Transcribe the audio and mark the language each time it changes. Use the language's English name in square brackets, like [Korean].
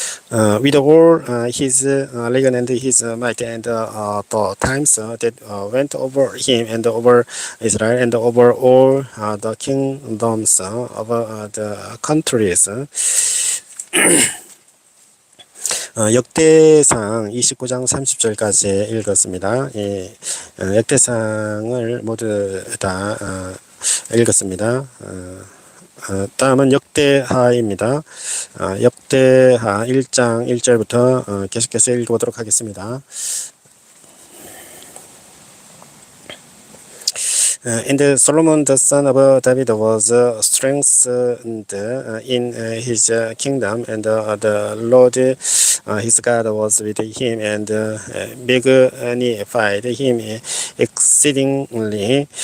[English] With all his legion and his might, and the times that went over him and over Israel and over all the kingdoms of the countries. [Korean] 역대상 29장 30절까지 읽었습니다. 역대상을 모두 다 읽었습니다. 다음은 역대하입니다. 역대하 1장 1절부터 계속해서 읽어보도록 하겠습니다. [English] And Solomon the son of David was strengthened in his kingdom, and the Lord his God was with him, and magnified him exceedingly.